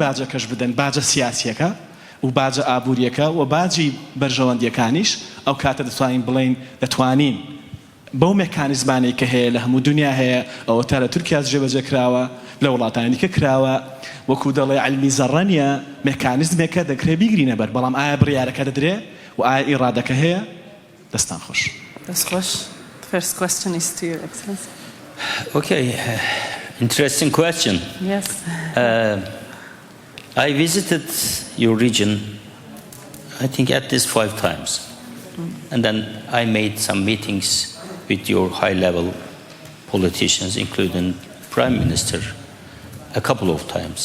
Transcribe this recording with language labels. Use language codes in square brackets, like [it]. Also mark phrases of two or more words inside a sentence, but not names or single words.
[ckb] باجەکەش بدەن باجە سیاسیەکە و باجە ئابووریەکە و باجی بەرژەوەندیەکانیش ئەو کاتە دەتوانین بڵێن دەتوانین بەو مێکانیزمانەی کە هەیە لە هەموو دنیا هەیە ئەوە تا لە تورکیا جێبەجێ کراوە لە وڵاتانی دیکە کراوە وەکو دەڵێ علمی زەڕە نیە مێکانیزمێکە دەکرێت بیگرینە بەر بەڵام ئایا بڕیارەکە دەدرێ و ئایا ئیرادەکە هەیە دەستان خۆش دەست خۆش [en] First question is to Your Excellency. Okay, interesting question. Yes. I visited your region, I think at least 5 times. And then I made some meetings with your high-level politicians, including Prime Minister, a couple of times.